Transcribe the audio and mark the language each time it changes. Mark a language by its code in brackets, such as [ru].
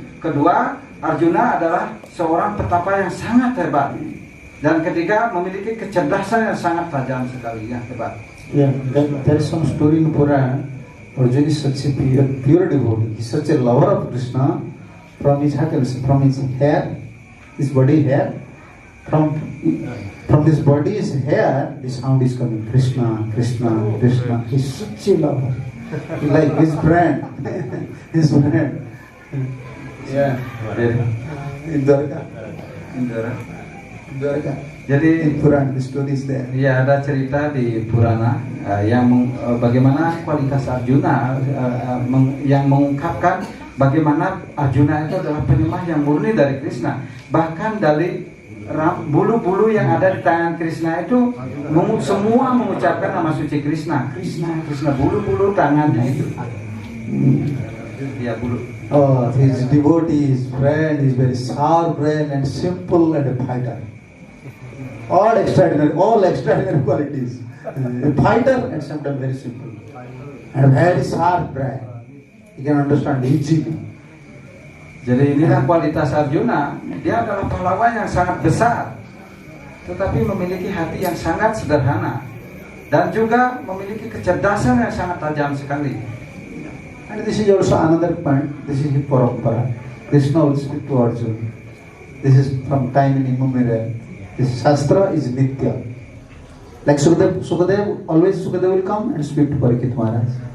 [id] Kedua, Arjuna adalah seorang petapa yang sangat hebat. Dan ketiga, memiliki kecerdasan yang sangat tajam sekali, yang hebat. [en] Yeah, there is some story in Purana. Arjuna is such a pure devotee. He is such a lover of Krishna. From his hair, his body hair, from his body's hair, the sound is coming. Krishna, Krishna, Krishna. He's such a lover. Like his brand. His brand. Yeah. In Dwarka. [id] Jadi [en] in Purana, the story is there. [id] ya ada cerita di Purana bagaimana kualitas Arjuna yang mengungkapkan bagaimana Arjuna itu adalah penyembah yang murni dari Krishna. Bahkan dari bulu-bulu yang ada di tangan Krishna itu semua mengucapkan nama suci Krishna. Krishna, Krishna, bulu-bulu tangannya itu. Ya, bulu. [en] Oh, his devotee, his friend, is very sour brain and simple and a fighter. All extraordinary qualities. A fighter and sometimes very simple. And very sharp brain. You can understand easily. [id] Jadi inilah kualitas Arjuna. Dia adalah pahlawan yang sangat besar, tetapi memiliki hati yang sangat sederhana dan juga memiliki kecerdasan yang sangat tajam sekali. [en] And this is also another point. This is his parampara. Krishna will speak to Arjuna. This is from time immemorial. This Shastra is Nitya. Like Sukadev will come and speak to Parikshit Maharaj.